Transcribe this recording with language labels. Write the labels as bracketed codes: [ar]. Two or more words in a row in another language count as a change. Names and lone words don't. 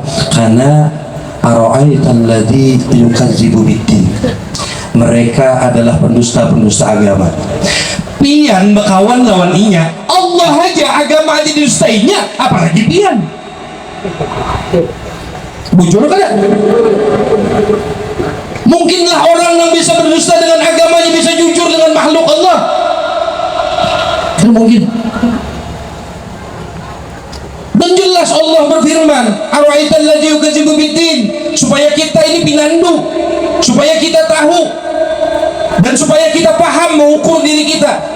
[ar] Karena أرأيت الذي يكذب بالدين. [id] Mereka adalah pendusta-pendusta agama. [bjn] Pian bekawan lawan inya. Allah aja agama didustainya, apalagi pian. Bujur kan? [id] Mungkinlah orang yang bisa berdusta dengan agamanya bisa jujur dengan makhluk Allah. Kan mungkin. Dan jelas Allah berfirman, [ar] أرأيت الذي يكذب بالدين, [id] supaya kita ini pinandu, supaya kita tahu dan supaya kita paham mengukur diri kita.